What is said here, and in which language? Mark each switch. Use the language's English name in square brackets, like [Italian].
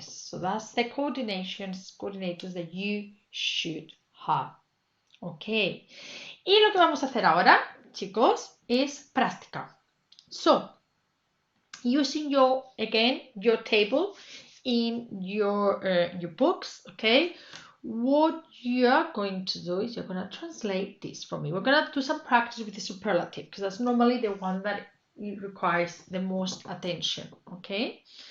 [English] So that's the coordinators that you should have. Ok. [Spanish] Y lo que vamos a hacer ahora, chicos, es práctica. [English] So, using your table in your books, okay, what you are going to do is you're going to translate this for me. We're going to do some practice with the superlative because that's normally the one that it requires the most attention, okay?